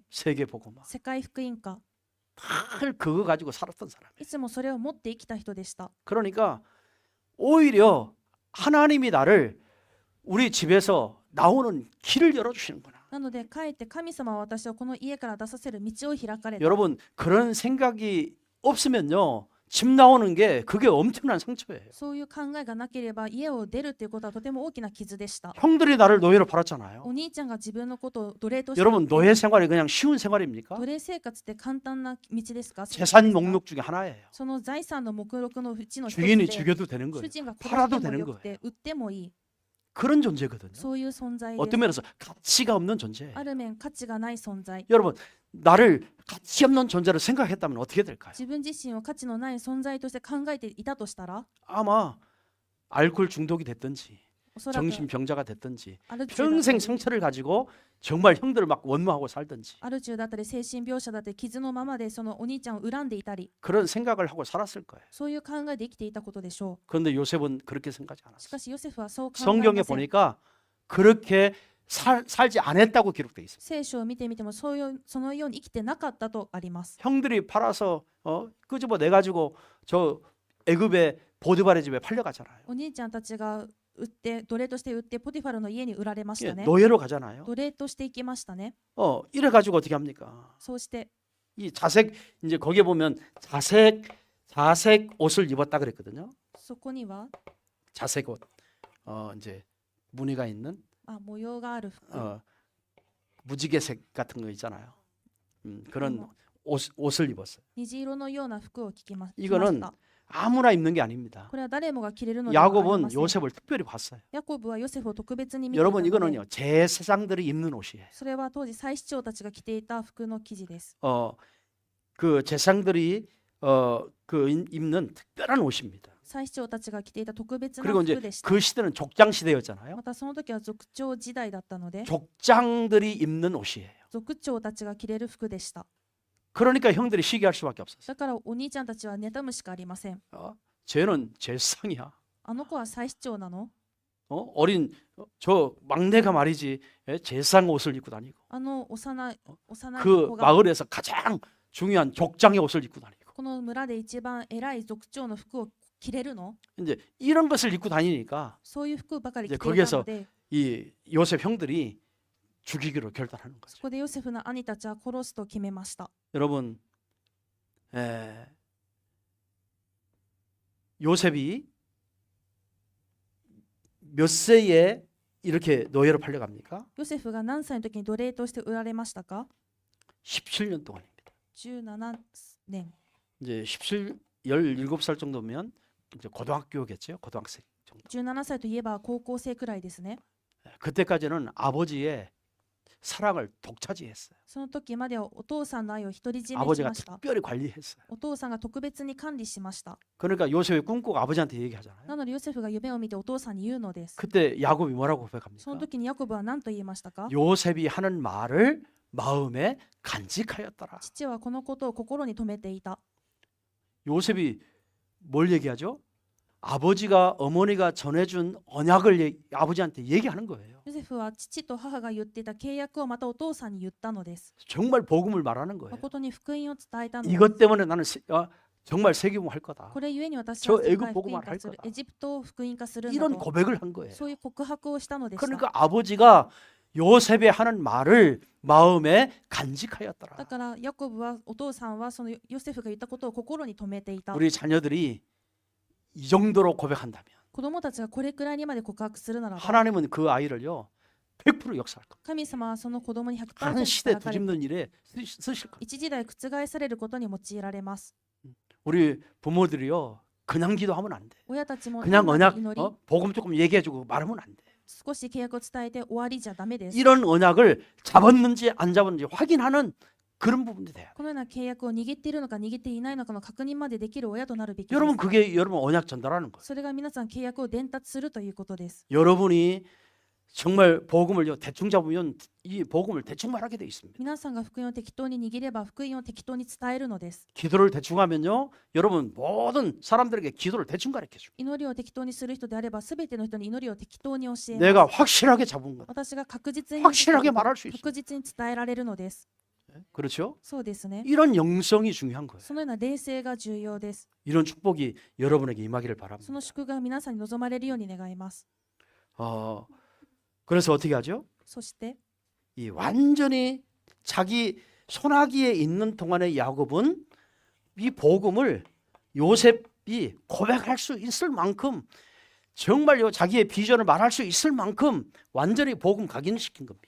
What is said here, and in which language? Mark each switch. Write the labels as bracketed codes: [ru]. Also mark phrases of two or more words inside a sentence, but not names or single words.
[ko] 세계 복음화. [ja] 世界福音家、 [ko] 늘 그거 가지고 살았던 사람이에요. [ja] いつもそれを持って生きた人でした。 [ko] 그러니까 오히려 하나님이 나를 우리 집에서 나오는 길을 열어주시는구나. [ja] なので、かえって神様は私をこの家から出させる道を開かれた。 [ko] 여러분 그런 생각이 없으면요 집 나오는 게 그게 엄청난 상처예요. [ja] そういう考えがなければ家を出るということはとても大きな傷でした。 [ko] 형들이 나를 노예로 팔았잖아요. [ja] お兄ちゃんが自分のことを奴隷として、 [ko] 여러분 노예 생활이 그냥 쉬운 생활입니까? [ja] 奴隷生活って簡単な道ですか？ [ko] 재산 목록 중에 하나예요. [ja] その財産の目録のうちの一つ [ko] 주인이 [ja] で、 [ko] 죽여도 되는 [ja] 主 [ko] 거예요. [ja] 人が殺 [ko] 팔아도 [ja] しても [ko] 되는 [ja] よくて売ってもいい、 [ko] 그런 존재거든요. [ja] そういう存在で [ko] 어떤 [ja] す。 [ko] 면에서 가치가 없는 존재예요. [ja] ある面価値がない存在。 [ko] 여러분 나를 가치 없는 존재로 생각했다면 어떻게 될까요? [ja] 自分自身を価値のない存在として考えていたとしたら、 [ko] 아마 알코올 중독이 됐든지 [ja] おそらく [ko] 정신병자가 됐든지 [ja] アル中だった [ko] 평생 [ja] り [ko] 상처를 가지고 정말 형들을 막 원망하고 살든지 [ja] アル中だったり精神病者だったり傷のままでそのお兄ちゃんを恨んでいたり、 [ko] 그런 생각을 하고 살았을 거예요. [ja] そういう考えで生きていたことでしょ [ko] 그런데 요셉은 그렇게 생각하지 [ja] う。し [ko] 않았어요. [ja] かしヨセフはそう考え [ko] 성경에 [ja] ません。 [ko] 보니까 그렇게 살지 않았다고 기록되어 있어요. [ja] 聖書を見てみてもそのように生きてなかったとあります。 [ko] 형들이 팔아서 끄집어 내 가지고 저 애굽의 보디발의 집에 팔려가잖아요. [ja] お兄ちゃんたちが売って奴隷として売ってポティファルの家に売られまし [ko] 예, [ja] たね。 [ko] 노예로 가잖아요. [ja] 奴隷として行きましたね。 [ko] 이래 가지고 어떻게 합니까? [ja] そうして [ko] 이 자색 이제 거기에 보면 자색 옷을 입었다 그랬거든요. [ja] そこには [ko] 자색 옷. 이제 무늬가 있는 [ja] 模様がある服、 [ko] 무지개색 같은 거 있잖아요. 그런 옷을 입었어요. [ja] 虹色のような服を着ま [ko] 이거는 [ja] した。 [ko] 아무나 입는 게 아닙니다. [ja] これは誰もが着れるのではありま [ko] 야곱은 [ja] せん。 [ko] 요셉을 특별히 봤어요. [ja] ヤコブはヨセフを特別に見ていた [ko] 여러분 [ja] ので、 [ko] 이거는요 제사장들이 입는 옷이에요. [ja] それは当時祭司長たちが着ていた服の生地です。 [ko] 그 제사장들이 입는 특별한 옷입니다. [ja] 祭司長たちが着ていた特別な [ko] 그리고 [ja] 服 [ko] 이제 [ja] でした。 [ko] 그 시대는 족장 시대였잖아요. [ja] またその時は族長時代だったので、 [ko] 족장들이 입는 옷이에요. [ja] 族長たちが着れる服でした。 [ko] 그러니까 형들이 시기할 수밖에 없었어요. [ja] だからお兄ちゃんたちは妬むしかありません。 [ko] 쟤는 제사장이야. [ja] あの子は祭司長なの？ [ko] 어린 저 막내가 말이지 제사장 옷을 입고 다니고 [ja] あの幼い [ko] 그 [ja] 子が [ko] 마을에서 가장 중요한 족장의 옷을 입고 다니고 [ja] この村で一番偉い族長の服を着れるの？ [ko] 이제 이런 것을 입고 다니니까 [ja] そういう服ばかり着 [ko] 이제 [ja] ていたの [ko] 거기에서 [ja] で、 [ko] 이 요셉 형들이 죽이기로 결단하는 [ja] そ [ko] 거죠. [ja] こでヨセフの兄たちは殺すと決めました。 [ko] 여러분 요셉이 몇 세에 이렇게 노예로 팔려갑니까? [ja] ヨセフが何歳の時に奴隷として売られましたか？ [ko] 17년 동안입니다. [ja] 17年。 [ko] 이제 17살 정도면 이제 고등학교겠죠. 고등학생 정도. [ja] 17歳といえば高校生くらいですね。 [ko] 그때까지는 아버지의 사랑을 독차지했어요. [ja] その時まではお父さんの愛を独り占めし [ko] 아버지가 [ja] ました。 [ko] 특별히 관리했어요. [ja] お父さんが特別に管理しました。 [ko] 그러니까 요셉이 꿈꾸고 아버지한테 얘기하잖아요. [ja] なのでヨセフが夢を見てお父さんに言うのです。 [ko] 그때 야곱이 뭐라고 [ja] その [ko] 고백합니까? [ja] 時にヤコブは何と言いましたか？ [ko] 요셉이 하는 말을 마음에 간직하였더라. [ja] 父はこのことを心に留めていた。 [ko] 요셉이 뭘 얘기하죠? 아버지가 어머니가 전해준 언약을 아버지한테 얘기하는 거예요. [ja] ヨセフは父と母が言っていた契約をまたお父さんに言ったのです。 [ko] 정말 복음을 말하는 거예요. [ja] 誠に福音を伝えたのです。 [ko] 이것 때문에 나는 정말 세계복음 할 거다. [ja] これゆえに私 [ko] 저 [ja] は世 [ko] 애굽 [ja] 界福 [ko] 복음을 [ja] 音 [ko] 할 [ja] 化する [ko] 거다. [ja] エジプトを福音化するんだ [ko] 이런 [ja] と [ko] 고백을 한 거예요. [ja] そういう告白をしたのでした。 [ko] 그러니까 아버지가 요셉이 하는 말을 마음에 간직하였더라. [ja] だからヤコブはお父さんはそのヨセフが言ったことを心に留めていた。 [ko] 우리 자녀들이 이 정도로 고백한다면 [ja] 子供たちがこれくらいにまで告白するならば [ko] 하나님은 그 아이를요 100% 역사할 겁니다. [ja] 神様はその子供に [ko] 하는 [ja] 100% [ko] 시대 [ja] 働かれ [ko] 뒤집는 일에 쓰실 겁니다. [ja] 一時代覆されることに用いられます。 [ko] 우리 부모들이요 그냥 기도하면 안 돼. [ja] 親たちも [ko] 그냥 [ja] 単な [ko] 언약 [ja] る祈り、 [ko] 복음 조금 얘기해주고 말하면 안 돼. [ja] 少し契約を伝えて終わりじゃダメです。 [ko] 이런 언약을 잡았는지 안 잡았는지 확인하는 그런 부분이 돼요. [ja] このような契約を握っているのか握っていないのかの確認までできる親となるべきです。 [ko] 여러분 그게 여러분 언약 전달하는 거예요. [ja] それが皆さん契約を伝達するということです。 [ko] 여러분이 정말 복음을요 대충 잡으면 이 복음을 대충 말하게 돼 있습니다. [ja] 皆さんが福音を適当に握れば福音を適当に伝えるのです。 [ko] 기도를 대충 하면요 여러분 모든 사람들에게 기도를 대충 가르쳐 줍니다. [ja] 祈りを適当にする人であれば全ての人に祈りを適当に教えます。 [ko] 내가 확실하게 잡은 것, [ja] 私が確実に [ko] 확실하게 말할 수 있어요. [ja] 確実に伝えられるのです。 [ko] 그렇죠? [ja] そうですね。 [ko] 이런 영성이 중요한 거예요. [ja] そのような冷静が重要です。 [ko] 이런 축복이 여러분에게 임하기를 [ja] そ [ko] 바랍니다. [ja] の祝福が皆さんに望まれるように願います。 [ko] 그래서 어떻게 하죠? [ja] そして [ko] 이 완전히 자기 손아귀에 있는 동안의 야곱은 이 복음을 요셉이 고백할 수 있을 만큼 정말요 자기의 비전을 말할 수 있을 만큼 완전히 복음 각인시킨 겁니다.